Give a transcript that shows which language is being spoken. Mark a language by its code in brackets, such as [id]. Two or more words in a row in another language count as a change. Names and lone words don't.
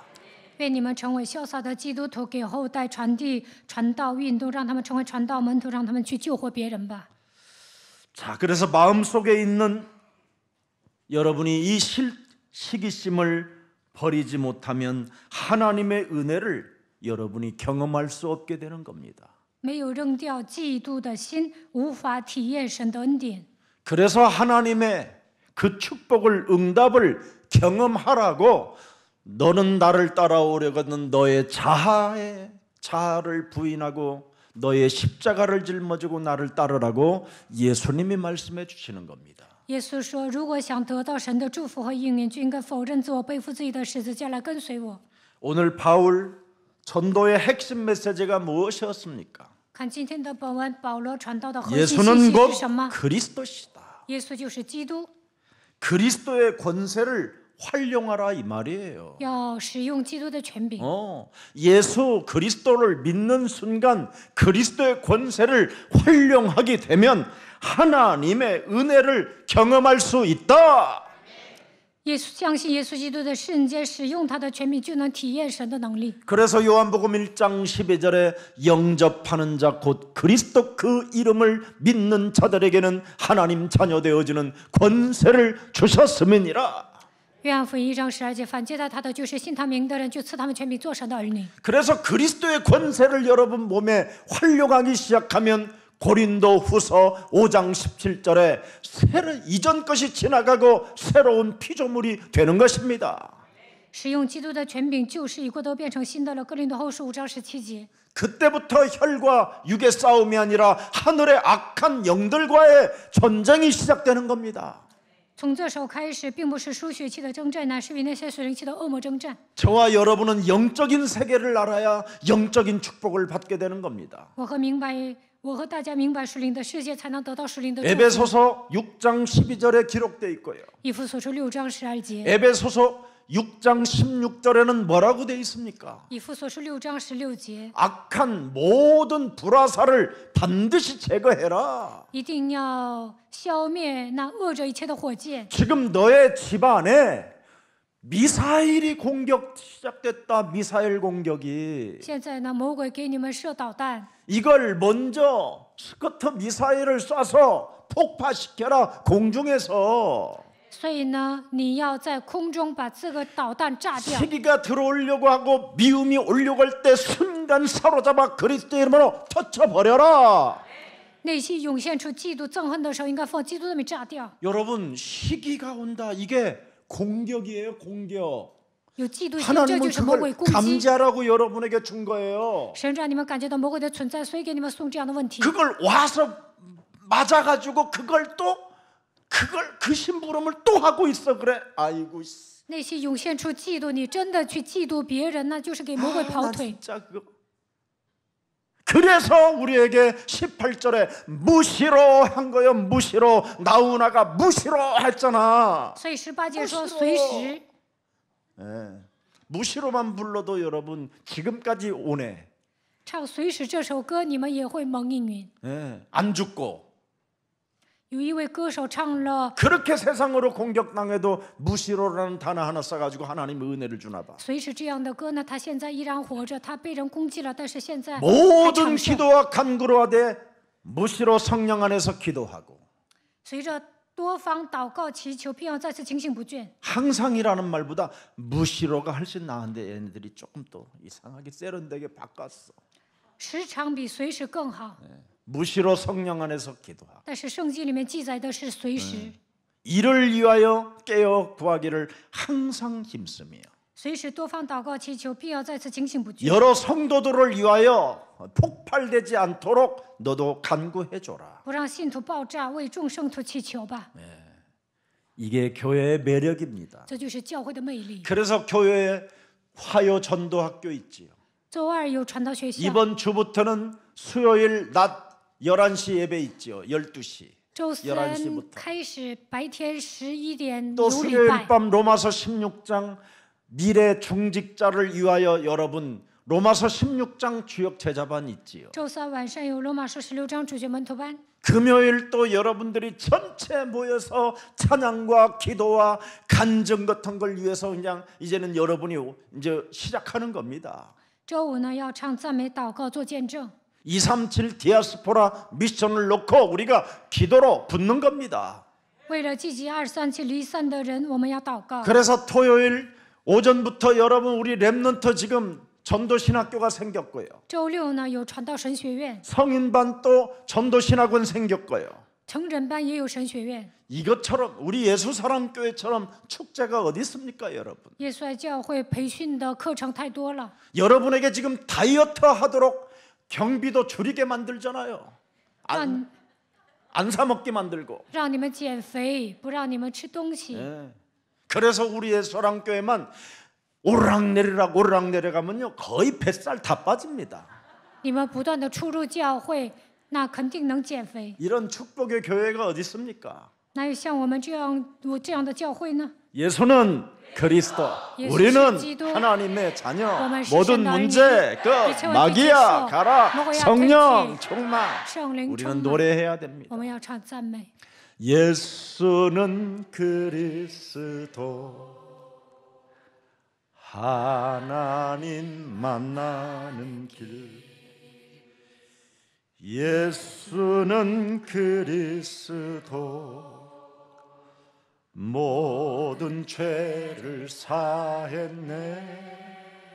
[zh] 愿你们成为潇洒的基督徒，给后代传递传道运动，让他们成为传道门徒，让他们去救活别人吧。 [ko] 자, 그래서 마음속에 있는 여러분이 이 시기심을 버리지 못하면 하나님의 은혜를 여러분이 경험할 수 없게 되는 겁니다. [zh] 没有扔掉嫉妒的心，无法体验神的恩典。 [ko] 그래서 하나님의 그 축복을 응답을 경험하라고 너는 나를 따라오려거든 너의 자아를 부인하고 너의 십자가를 짊어지고 나를 따르라고 예수님이 말씀해 주시는 겁니다. [zh] 耶稣说：“如果想得到神的祝福和应允，就应该否认自我，背负自己的十字架来跟随我。” [ko] 오늘 바울 전도의 핵심 메시지가 무엇이었습니까? [zh] 看今天的本文，保罗传道的核心信 [ko] 예수는 [zh] 息 [ko] 곧 [zh] 是什么？ [ko] 그리스도시다. [zh] 耶稣就是基督， [ko] 그리스도의 권세를 활용하라 이 말이에요. [zh] 要使用基督的权柄。 [ko] 예수 그리스도를 믿는 순간 그리스도의 권세를 활용하게 되면 하나님의 은혜를 경험할 수 있다. [zh] 相信耶稣基督的瞬间，使用他的权柄，就能体验神的能力。 [ko] 그래서 요한복음 1장 12절에 영접하는 자 곧 그리스도 그 이름을 믿는 자들에게는 하나님 자녀 되어지는 권세를 주셨음이니라. [zh] 约翰福音1章12节，反接待他的就是信他名的人，就赐他们权柄做神的儿女。 [ko] 그래서 그리스도의 권세를 여러분 몸에 활용하기 시작하면 고린도 후서 5장 17절에 이전 것이 지나가고 새로운 피조물이 되는 것입니다. [zh] 使用基督的权柄，旧事已过，都变成新的了。哥林多后书5章17节。 [ko] 그때부터 혈과 육의 싸움이 아니라 하늘의 악한 영들과의 전쟁이 시작되는 겁니다. [zh] 从这时候开始，并不是输血气的征战，乃是与那些属灵气的恶魔征战。 [ko] 저와 여러분은 영적인 세계를 알아야 영적인 축복을 받게 되는 겁니다. [zh] 我和大家明白属灵的世界，才能得到属灵的祝福。 [ko] 에베소서 6장 12절에 기록되어 있고요. [zh] 以弗所书6章12节。 [ko] 에베소서 6장 16절에는 뭐라고 되어 있습니까? [zh] 以弗所书6章16节。 [ko] 악한 모든 불화살을 반드시 제거해라. [zh] 一定要消灭那恶者一切的火箭。 [ko] 지금 너의 집안에 미사일이 공격 시작됐다. 미사일 공격이. [zh] 现在呢，魔鬼给你们射导弹， [ko] 이걸 먼저 스커트 미사일을 쏴서 폭파시켜라. 공중에서. [zh] 所以呢，你要在空中把这个导弹炸掉。 [ko] 시기가 들어오려고 하고 미움이 오려고 할 때 순간 사로잡아 그리스도 이름으로 터쳐버려라. [zh] 内心涌现出嫉妒、憎恨的时候，应该放基督的名炸掉。 [ko] 여러분 시기가 온다. 이게 공격이에요. 공격. [zh] 有嫉妒心，这 [ko] 하나님은 [zh] 就是魔鬼 [ko] 그걸 [zh] 攻击。 [ko] 감지하라고 여러분에게 준 거예요. [zh] 神让你们感觉到魔鬼的存在，所以给你们送这样的问题。 [ko] 그걸 와서 맞아가지고 그 심부름을 또 하고 있어. 그래. 아이고. [zh] 内心涌现出嫉妒，你真的去嫉妒别人，那就是给魔鬼跑 [ko] 나 [zh] 腿。 [ko] 진짜 그거. 그래서 우리에게 18절에 무시로 한 거요. 무시로. 나우나가 무시로 했잖아. [zh] 所以18节说随时， [ko] 예. 무시로만 불러도 여러분 지금까지 오네. [zh] 唱随时这首歌，你们也会蒙应允。 [ko] 예. 안 죽고. [zh] 有一位歌手唱了 [ko] 그렇게 세상으로 공격당해도 무시로라는 단어 하나 써가지고 하나님 은혜를 주나 봐. [zh] 随时这样的歌呢，他现在依然活着，他被人攻击了，但是现在还 [ko] 모든 [zh] 长寿。 [ko] 기도와 간구로하되 무시로 성령 안에서 기도하고. [zh] 随着多方祷告祈求，并要再次警醒不倦。 [ko] 항상이라는 말보다 무시로가 훨씬 나은데 얘네들이 조금 또 이상하게 세련되게 바꿨어. [zh] 时常比随时更好， [ko] 무시로 성령 안에서 기도하고. [zh] 但是圣经里面记载的是随时， [ko] 이를 위하여 깨어 구하기를 항상 힘쓰며. [zh] 随时多方祷告祈求，并要再次警醒不倦。 [ko] 여러 성도들을 위하여 폭발되지 않도록 너도 간구해줘라. [zh] 不让信徒爆炸，为众圣徒祈求吧， [ko] 이게 교회의 매력입니다. [zh] 这就是教会的魅力。 [ko] 그래서 교회에 화요 전도학교 있지요. [zh] 周二有传道学校， [ko] 이번 주부터는 수요일 낮 11시 예배 있지요. 12시. [zh] 周三 [ko] 11시 부터 [zh] 开始，白天11点 [ko] 또 [zh] 有礼 [ko] 수요일 [zh] 拜。 [ko] 밤 로마서 16장 미래 중직자를 위하여 여러분 로마서 16장 주역 제자반 있지요. [zh] 周三晚上有罗马书16章主角门徒班。 [ko] 금요일 또 여러분들이 전체 모여서 찬양과 기도와 간증 같은 걸 위해서 그냥 이제는 여러분이 이제 시작하는 겁니다. [zh] 周五呢要唱赞美祷告做见证。 [ko] 237 디아스포라 미션을 놓고 우리가 기도로 붙는 겁니다. [zh] 为了积极237离散的人，我们要祷告。 [ko] 그래서 토요일 오전부터 여러분 우리 렘넌트 지금 전도신학교가 생겼고요. [zh] 周六呢有传道神学院， [ko] 성인반 또 전도신학원 생겼고요. [zh] 成人班也有神学院。 [ko] 이것처럼 우리 예수사랑교회처럼 축제가 어디 있습니까, 여러분? [zh] 耶稣爱教会培训的课程太多了， [ko] 여러분에게 지금 다이어트 하도록 경비도 줄이게 만들잖아요. [zh] 让 [ko] 안 사 먹게 만들고. [zh] 让你们减肥，不让你们吃东西。 [ko] 예. 그래서 우리 예수사랑교회만 오르락내리가면요 거의 뱃살 다 빠집니다. [zh] 你们不断的出入教会，那肯定能减肥。 [ko] 이런 축복의 교회가 어디 있습니까? [zh] 哪有像我们这样的教会呢？ [ko] 예수는 그리스도, 예수 우리는 기도, 하나님의 자녀. [zh] 我们是 [ko] 모든 [zh] 神的儿女， [ko] 문제 끝. [zh] 一切问题 [ko] 마귀야 [zh] 结束， [ko] 가라. [zh] 魔鬼要 [ko] 성령 [zh] 退去， [ko] 충만. [zh] 圣灵 [ko] 우리는 [zh] 充满。 [ko] 노래해야 됩니다. [zh] 我们要唱赞美。 [ko] 예수는 그리스도, 하나님 만나는 길. 예수는 그리스도, 모든 죄를 사했네.